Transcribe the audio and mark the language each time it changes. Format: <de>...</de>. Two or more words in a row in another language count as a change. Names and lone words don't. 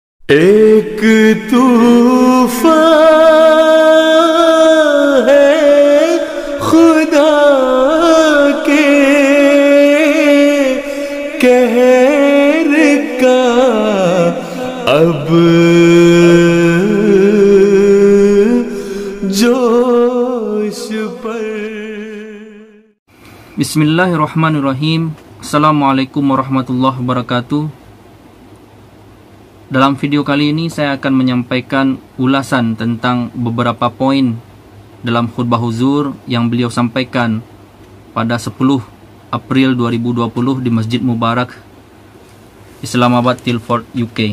<ur>ایک طوفان ہے خدا کے قہر کا اب جوش پر.</ur> <ar>بسم الله الرحمن الرحيم. السلام عليكم ورحمة الله وبركاته.</ar> <id>Dalam video kali ini saya akan menyampaikan ulasan tentang beberapa poin dalam khutbah huzur yang beliau sampaikan pada 10 April 2020 di Masjid Mubarak Islamabad, Tilford, UK.</id>